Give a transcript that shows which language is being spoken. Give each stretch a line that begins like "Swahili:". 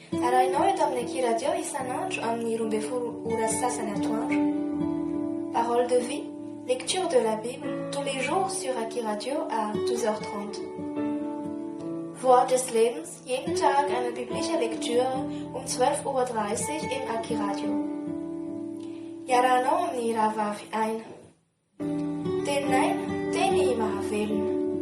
Malagasy: Arahinao eto amin'ny Eky Radio isan'andro amin'ny 12 ora sasany atoandro.
French: Parole de vie, lecture de la Bible tous les jours sur Eky Radio à 12h30.
German: Wort des Lebens, jeden Tag eine biblische Lektüre um 12:30 Uhr im Eky Radio.
Malagasy: Iarahanao amin'ny rahavavy aina. Teninay, teny mahavelona.